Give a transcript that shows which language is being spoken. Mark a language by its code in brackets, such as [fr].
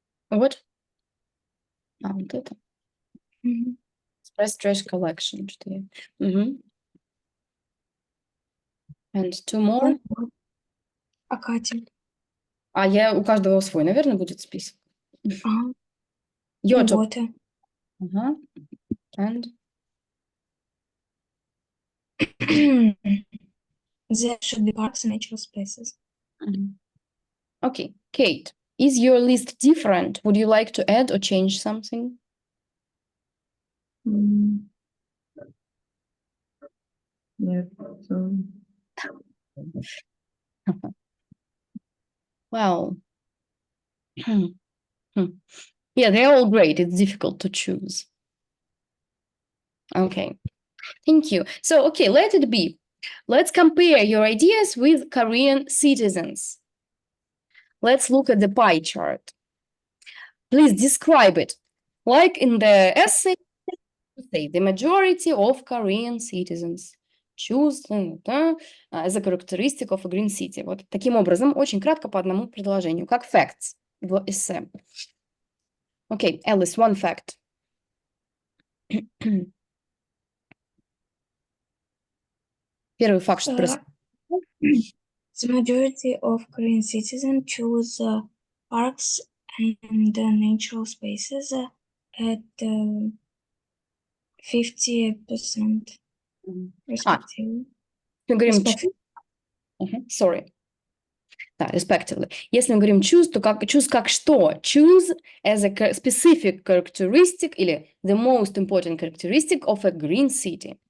[en] What? [ru] Вот это. Мгм. [en] Express trash collection. [ru] Что я- [en] And 2 more. [ru] А Катя? А у каждого свой, наверное, будет список. Ага. [en] Your top. Water. And There should be parks and natural spaces. okay, Kate, is your list different? Would you like to add or change something? Yeah, so Well, yeah, they're all great. It's difficult to choose. Okay, thank you. So, okay, let it be. Let's compare your ideas with Korean citizens. Let's look at the pie chart. Please describe it. Like in the essay, say the majority of Korean citizens choose as a characteristic of a green city. [ru] Вот таким образом, очень кратко по одному предложению, как facts в эссе. [en] Okay, Alice, one fact. [ru] Первый факт, что происходит. [en] The majority of Korean citizens choose parks and natural spaces at 50% respectively. [ru] Мы говорим [en] Respectively. sorry. [ru] Да, respectively. Если мы говорим choose, то choose как что? [en] Choose as a specific characteristic или the most important characteristic of a green city.